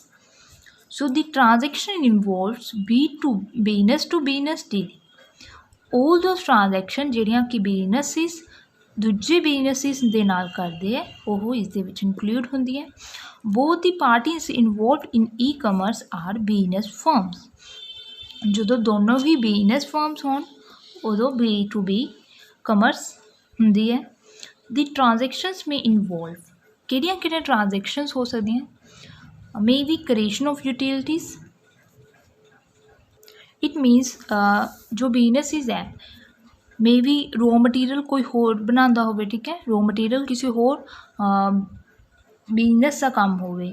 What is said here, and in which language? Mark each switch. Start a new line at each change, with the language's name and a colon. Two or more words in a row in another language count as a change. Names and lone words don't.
English: So the transaction involves business to business dealing. all those transaction
Punjabi: ਜਿਹੜੀਆਂ ਕਿ ਬਿਜ਼ਨਸਿਸ ਦੂਜੇ ਬਿਜ਼ਨਸਿਸ ਦੇ ਨਾਲ ਕਰਦੇ ਹੈ ਉਹ ਇਸ ਦੇ ਵਿੱਚ ਇਨਕਲੂਡ ਹੁੰਦੀ ਹੈ।
English: both the parties involved in e-commerce are business firms।
Punjabi: ਜਦੋਂ ਦੋਨੋਂ ਵੀ
English: business firms
Punjabi: ਹੋਣ ਉਦੋਂ B2B ਕਮਰਸ ਹੁੰਦੀ ਹੈ।
English: the transactions may involve,
Punjabi: ਕਿਹੜੀਆਂ ਟ੍ਰਾਂਜੈਕਸ਼ਨਸ ਹੋ ਸਕਦੀਆਂ,
English: may be creation of utilities. it means
Punjabi: ਜੋ ਬਿਜ਼ਨਸਿਸ ਹੈ
English: may be raw material
Punjabi: ਕੋਈ ਹੋਰ ਬਣਾਉਂਦਾ ਹੋਵੇ, ਠੀਕ ਹੈ,
English: raw material
Punjabi: ਕਿਸੇ ਹੋਰ ਬਿਜ਼ਨਸ ਦਾ ਕੰਮ ਹੋਵੇ।